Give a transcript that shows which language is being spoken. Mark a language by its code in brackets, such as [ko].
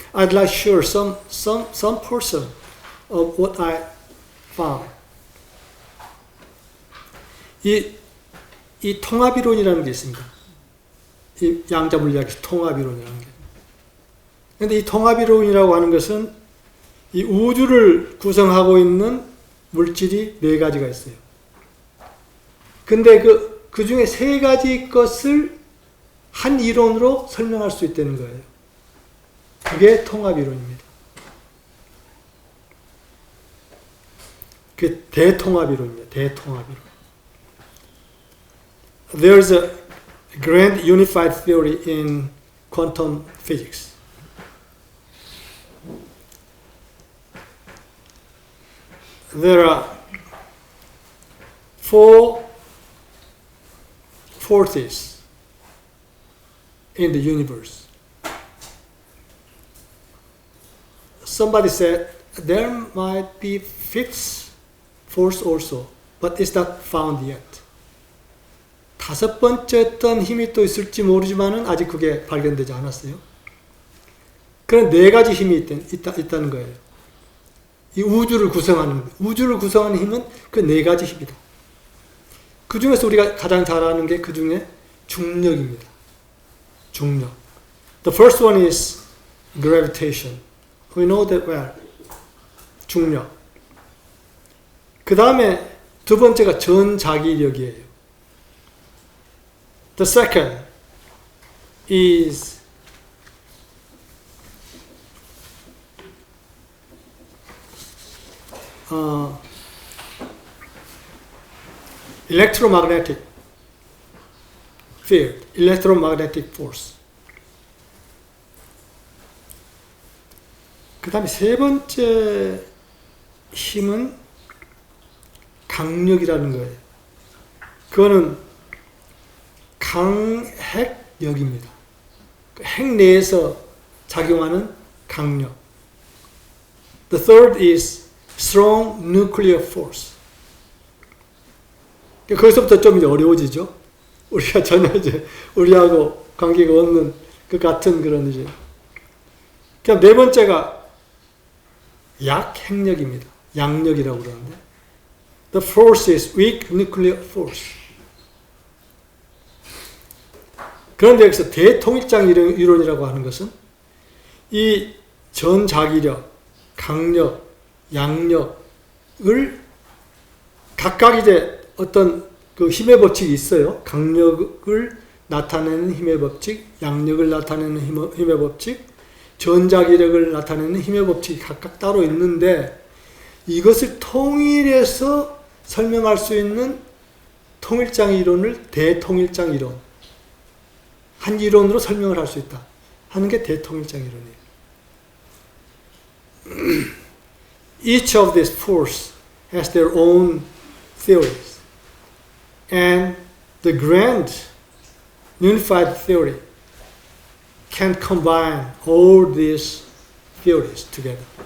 [en] I'd like to share some portion of what I found. [ko] 이 통합이론이라는 게 있습니다. 이 양자물리학에서 통합이론이라는 게. 그런데 이 통합이론이라고 하는 것은 이 우주를 구성하고 있는 물질이 4가지가 있어요. 근데 그 중에 3가지 것을 한 이론으로 설명할 수 있다는 거예요. 그게 통합이론입니다. 그게 대통합이론입니다. 대통합이론. [en] There's a grand unified theory in quantum physics. There are 4 forces in the universe. Somebody said there might be 5th force also, but it's not found yet. [ko] 5번째 어떤 힘이 또 있을지 모르지만은 아직 그게 발견되지 않았어요. 그런 4가지 힘이 있다는 거예요. 이 우주를 구성하는 힘은 그 4가지 힘이다. 그 중에서 우리가 가장 잘 아는 게 그 중에 중력입니다. 중력. [en] The first one is gravitation. We know that well. 중력. [ko] 그 다음에 2번째가 전자기력이에요. [en] The second is electromagnetic field, electromagnetic force. [ko] 그 다음에 3번째 힘은 강력이라는 거예요. 그거는 강핵력입니다. 핵 내에서 작용하는 강력. [en] The third is strong nuclear force. [ko] 거기서부터 좀 이제 어려워지죠. 우리가 전혀 이제 우리하고 관계가 없는 그 같은 그런 이제. 그럼 네 번째가 약핵력입니다. 양력이라고 그러는데. [en] The force is weak nuclear force. [ko] 그런데 여기서 대통일장 이론이라고 하는 것은 이 전자기력, 강력, 양력을 각각 이제 어떤 그 힘의 법칙이 있어요. 강력을 나타내는 힘의 법칙, 양력을 나타내는 힘의 법칙, 전자기력을 나타내는 힘의 법칙이 각각 따로 있는데 이것을 통일해서 설명할 수 있는 통일장 이론을 대통일장 이론, 한 이론으로 설명을 할 수 있다 하는 게 대통일장 이론이에요. [en] Each of these forces has their own theories, and the grand unified theory can combine all these theories together.